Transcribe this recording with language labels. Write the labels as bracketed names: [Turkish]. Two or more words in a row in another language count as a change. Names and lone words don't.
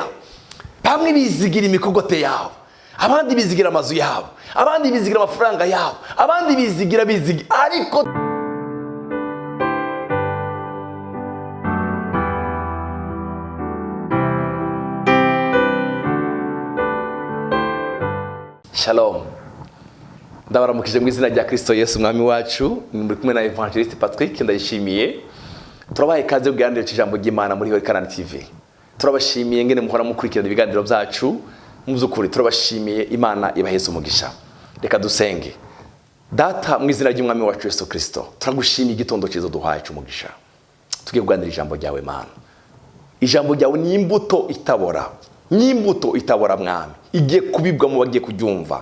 [Rundi] Bamwe bizigira imikogote yabo, abandi bizigira amazu yabo, abandi bizigira amafaranga yabo, abandi bizigira ariko Shalom. Ndabaramukije mu izina rya Kristo Yesu umwami wacu. Muri kumwe na Evangeliste Patrick, ndayishimiye. Turabaye kaze kuganira ijambo ry'Imana muri Horekanani TV. Turabashimiye ngene muhora mukurikirana ibiganiro byacu. Muzukuri turabashimiye, Imana ibaheze umugisha. Reka dusenge. Data mu izina ry'umwami wacu Yesu Kristo, turagushimiye igitondo cyiza duhaye cy'umugisha. Tugiye kuganira ijambo ryawe Mana. Ijambo ryawe ni imbuto itabora. N'imbuto itabora mwami, igiye kubibwa mu bagiye kubyumva.